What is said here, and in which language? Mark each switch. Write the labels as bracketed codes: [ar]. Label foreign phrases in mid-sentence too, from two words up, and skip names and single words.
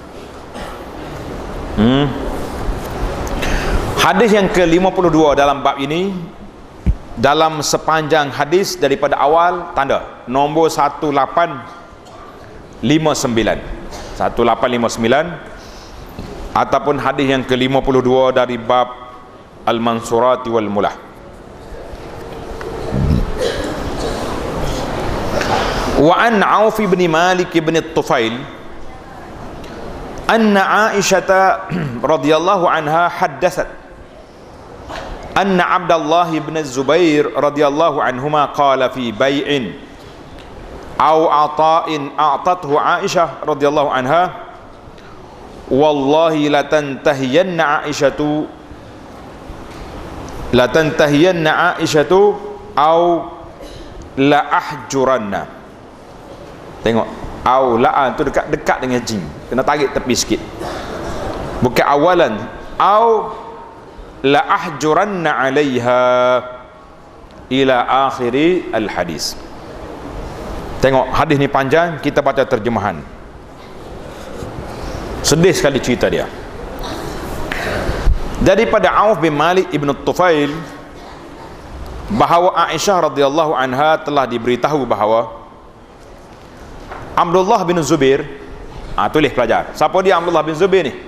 [ms] Hadis yang ke-52 dalam bab ini, dalam sepanjang hadis daripada awal, tanda nombor 1859 ataupun hadis yang ke-52 dari bab Al-Mansurati wal Mulah. [ar] وعن عوف بن مالك بن الطفيل أن عائشة رضي الله عنها حدثت أن عبد الله بن الزبير رضي الله عنهما قال في بيع أو عطاء أعطته عائشة رضي الله عنها، والله لتنتهين عائشة أو لأحجرن. [ms] Tengok, [ar] أو لا [ms] tu dekat dengan jim, kena tarik tepi sikit, bukan awalan. [ar] أو لأحجرن عليها إلى آخر الحديث. [ms] Tengok, hadis ni panjang, kita baca terjemahan. Sedih sekali cerita dia. Daripada Auf bin Malik ibn Tufail bahawa Aisyah [ar] رضي الله عنها [ms] telah diberitahu bahawa Abdullah bin Zubair, tulis pelajar, siapa dia Abdullah bin Zubair ni?